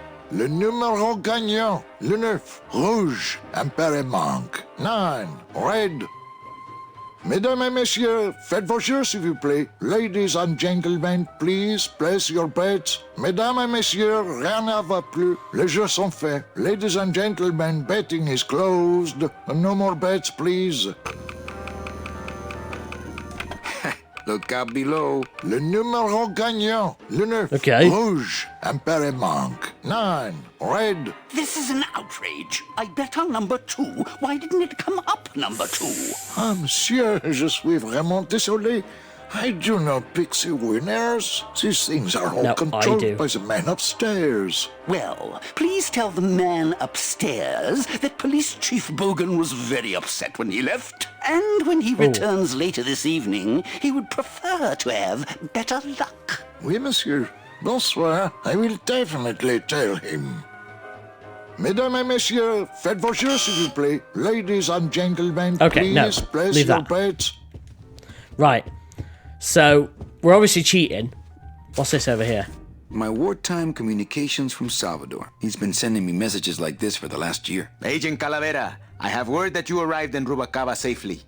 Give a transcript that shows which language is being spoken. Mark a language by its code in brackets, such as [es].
[fr] Le numéro gagnant, le 9, rouge, impair et manque, 9, red. Mesdames et messieurs, faites vos jeux s'il vous plaît. [en] Ladies and gentlemen, please place your bets. [fr] Mesdames et messieurs, rien ne va plus. Les jeux sont faits. [en] Ladies and gentlemen, betting is closed. No more bets, please. Look out below. [fr] Le numéro gagnant, le 9, [en] okay. [fr] Rouge, impair et manque, 9, red. [en] This is an outrage. I bet on number 2. Why didn't it come up number 2? [fr] Ah, monsieur, je suis vraiment désolé. [en] I do not pick the winners. These things are all controlled by the man upstairs. Well, please tell the man upstairs that Police Chief Bogan was very upset when he left. And when he returns later this evening, he would prefer to have better luck. [fr] Oui, monsieur. Bonsoir. [en] I will definitely tell him. [fr] Mesdames et messieurs, faites vos jeux, s'il vous plaît. [en] Ladies and gentlemen, please place your bets. Right. So, we're obviously cheating. What's this over here? My wartime communications from Salvador. He's been sending me messages like this for the last year. Agent Calavera, I have word that you arrived in Rubacava safely.